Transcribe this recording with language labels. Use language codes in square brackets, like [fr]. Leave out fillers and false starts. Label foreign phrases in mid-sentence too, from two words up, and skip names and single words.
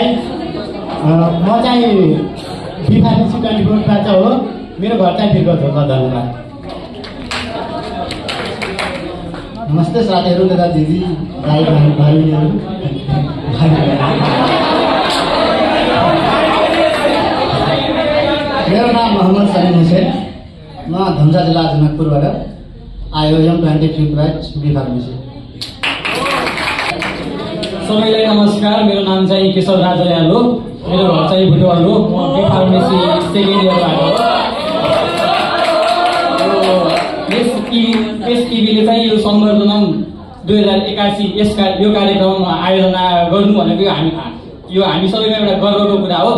[ne] म चाहिँ बी फार्मेसी 24बाट हो, मेरो घर चाहिँ बिरगंज हो। धन्यवाद। नमस्ते साथीहरू, दादा दिदी, भाइ बहिनीहरू। मेरो नाम मोहम्मद सलीम हुसैन, म धनसा जिल्ला जनकपुरबाट आयोजन 23 ब्याच बी फार्मेसी। सबैलाई नमस्कार, मेरो नाम चाहिँ केशव राजयाल हो, मेरो घर चाहिँ बुटवल हो, म बी फार्मेसी 2nd इयरबाट हो। यस टिभीले चाहिँ यो सम्वर्धनम 2081 यो कार्यक्रम आयोजना गर्नु भनेको यो हामी सबैमा एउटा गर्वको कुरा हो।